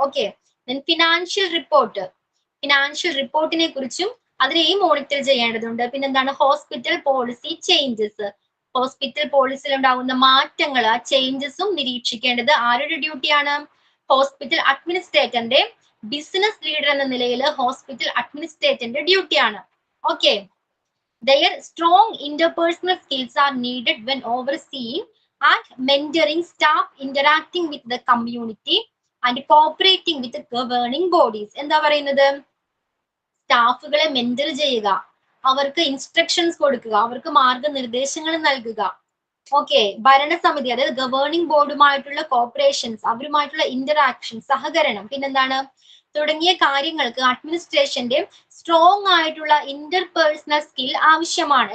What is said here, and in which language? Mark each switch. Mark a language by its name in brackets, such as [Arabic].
[Malayalam] Okay, financial report. Financial റിപ്പോർട്ടിനെ കുറിച്ചും അതിനെയും മോണിറ്റർ ചെയ്യേണ്ടതുണ്ട്. പിന്നെന്താണ്? Hospital policy changes. ഹോസ്പിറ്റൽ പോളിസിയിൽ ഉണ്ടാകുന്ന മാറ്റങ്ങൾ ആ ചേഞ്ചസും നിരീക്ഷിക്കേണ്ടത് ആരുടെ ഡ്യൂട്ടിയാണ്? ഹോസ്പിറ്റൽ അഡ്മിനിസ്ട്രേറ്ററിന്റെ. ബിസിനസ് ലീഡർ എന്ന നിലയിൽ ഹോസ്പിറ്റൽ അഡ്മിനിസ്ട്രേറ്ററിന്റെ ഡ്യൂട്ടിയാണ്. [English] Okay, their strong interpersonal skills are needed when overseeing and mentoring staff, interacting with the community and cooperating with the governing bodies. [Malayalam] എന്താ പറയുന്നത്? സ്റ്റാഫുകളെ മെന്റർ ചെയ്യുക, അവർക്ക് ഇൻസ്ട്രക്ഷൻസ് കൊടുക്കുക, അവർക്ക് മാർഗനിർദ്ദേശങ്ങൾ നൽകുക. ഓക്കെ, ഭരണസമിതി അതായത് ഗവേണിംഗ് ബോർഡുമായിട്ടുള്ള കോപ്പറേഷൻസ്, അവരുമായിട്ടുള്ള ഇന്ററാക്ഷൻ, സഹകരണം, പിന്നെന്താണ് തുടങ്ങിയ കാര്യങ്ങൾക്ക് അഡ്മിനിസ്ട്രേഷന്റെ സ്ട്രോങ് ആയിട്ടുള്ള ഇന്റർപേഴ്സണൽ സ്കിൽ ആവശ്യമാണ്.